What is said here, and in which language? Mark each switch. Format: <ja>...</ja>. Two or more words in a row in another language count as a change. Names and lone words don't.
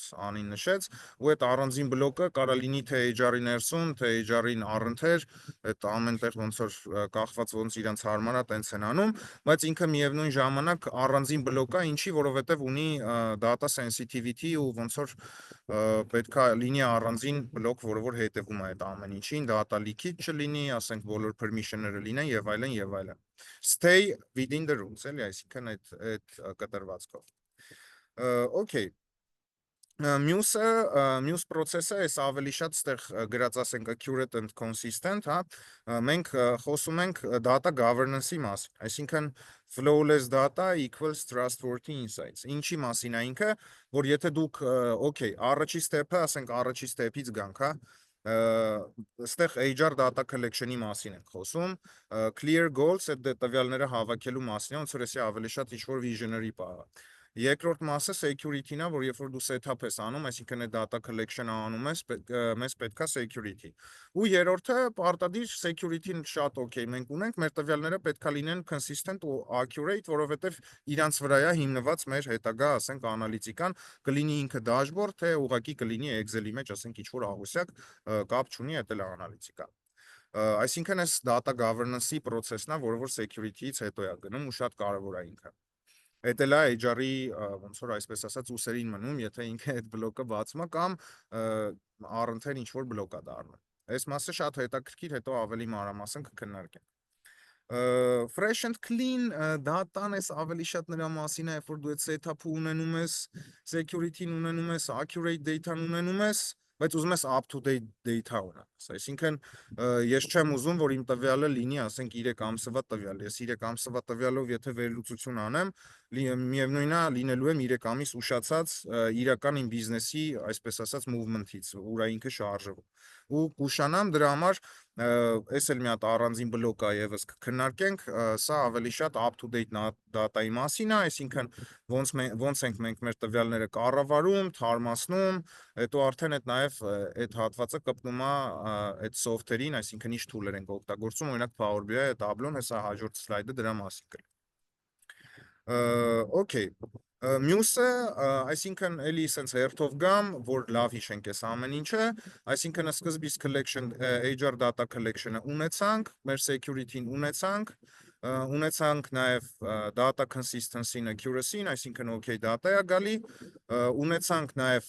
<hy>Անին նշեց, ու այդ առանձին բլոկը կարա լինի թե HR-ի ներսում, թե HR-ին առընթեր, այդ ամենտեղ ոնց որ կախված ոնց իրանց հարմար է, տենց են անում, բայց ինքը միևնույն ժամանակ առանձին բլոկ է, ինչի, որովհետև ունի</hy> <en>data sensitivity</en> <hy>ու ոնց որ պետք է լինի առանձին բլոկ, որը որ հետևում է այդ ամեն ինչին,</hy> <en>data leakage</en> <hy>չլինի, ասենք բոլոր permission-ները լինեն եւ այլն եւ այլն։</hy> <en>Stay within the rules,</en> <hy>էլի, այսինքն այդ կտրվածքով։ Okay. Մյուս process-ը էս ավելի շատ ստեղ գրած ասենք</hy> <en>accurate and consistent,</en> <hy>հա, մենք խոսում ենք</hy> <en>data governance-</en> <hy>ի մասին,</hy> <en>այսինքն flawless data equals trustworthy insights,</en> <hy>ինչի մասին է ինքը, որ եթե դուք, okay, առաջի step-ը, ասենք առաջի step-ից գանք, հա, ստեղ</hy> <en>HR data collection-</en> <hy>ի մասին ենք խոսում,</hy> <en>clear goals,</en> <hy>այդ տվյալները հավաքելու մասին, ոնց որ էսի ավելի շատ ինչ-որ visionary պահա։ Երկրորդ մասը security-ն է, որ երբ որ դու setup ես անում, այսինքն այդ</hy> <en>data collection-</en> <hy>ը անում ես, մեզ պետք է security։ Ու երրորդը պարտադիր security-ն շատ okay մենք ունենք, մեր տվյալները պետք է լինեն consistent ու accurate, որովհետև իրանց վրա է հիմնված մեր հետագա, ասենք, անալիտիկան, կլինի ինքը dashboard, թե ուղղակի կլինի Excel-ի մեջ, ասենք, ինչ-որ աղյուսակ, կապ չունի, դա էլ է անալիտիկա։ Այսինքն այս data governance-ի process-ն է, որը որ security-ից հետո է գնում ու շատ կարևոր է ինքը։ Այդ էլ է HR-ի ոնց որ այսպես ասած ուսերին մնում, եթե ինքը այդ բլոկը բացում է կամ առընթեր ինչ որ բլոկ է դառնում։ Այս մասը շատ հետաքրքիր, հետո ավելի մանրամասն կքննարկենք։</hy> <en>Fresh and clean data-</en> <hy>ն էս ավելի շատ նրա մասին է, երբ որ դու այդ setup-ը ունենում ես, security-ն ունենում ես,</hy> <en>accurate data-</en> <hy>ն ունենում ես, բայց ուզում ես</hy> <en>up-to-date data</en> <hy>ունենաս, այսինքն ես չեմ ուզում, որ իմ տվյալը լինի, ասենք 3 ամսվա տվյալ, ես 3 ամսվա տվյալով եթե վերլուծություն անեմ, միևնույնն է լինելու եմ 3 ամիս ուշացած իրական իմ բիզնեսի, այսպես ասած, movement-ից, ուրա ինքը շարժվում։ Ու կուշանամ դրա համար այս էլ մի հատ առանձին բլոկ է եւս կքննարկենք, սա ավելի շատ</hy> <en>up-to-date data-</en> <hy>ի մասին է, այսինքն ոնց ենք մենք մեր տվյալները կառավարում, թարմացնում, հետո արդեն այդ նաև այդ հատվածը կպնում է այդ software-ին, այսինքն ինչ tool-եր ենք օգտագործում, օրինակ Power BI-ը, Tableau-ն, հեսա հաջորդ slide-ը դրա մասին կլինի։ Okay, մյուսը, այսինքն էլի սենց հերթով գամ, որ լավ հիշենք այս ամեն ինչը, այսինքն սկզբից</hy> <en>collection, HR data collection-</en> <hy>ը ունեցանք, մեր security-ն ունեցանք նաև</hy> <en>data consistency-</en> <hy>ն, accuracy-ն, այսինքն</hy> <en>okay data</en> <hy>է գալի, ունեցանք նաև</hy>